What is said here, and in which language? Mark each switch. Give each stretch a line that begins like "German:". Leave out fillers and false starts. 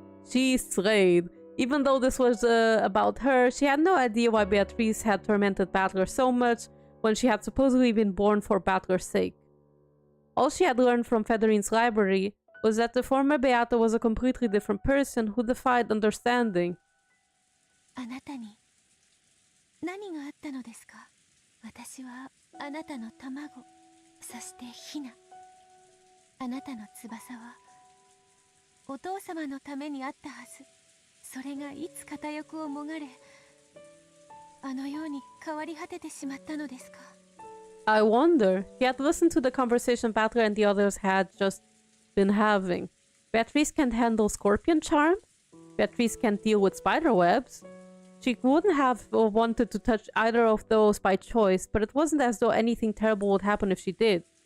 English: She slayed. Even though this was about her, she had no idea why Beatrice had tormented Battler so much when she had supposedly been born for Battler's sake. All she had learned from Federine's library was that the former Beato was a completely different person who defied understanding.
Japanese: あなたに何があったのですか。私はあなたの卵、そしてヒナ。あなたの翼はお父様のためにあったはず。それがいつ片翼をもがれ、あのように変わり果ててしまったのですか。
English: I wonder. He had listened to the conversation Battler and the others had just been having. Beatrice can't handle scorpion charm. Beatrice can't deal with spider webs. She wouldn't have wanted to touch either of those by choice, but it wasn't as though anything terrible would happen if she did.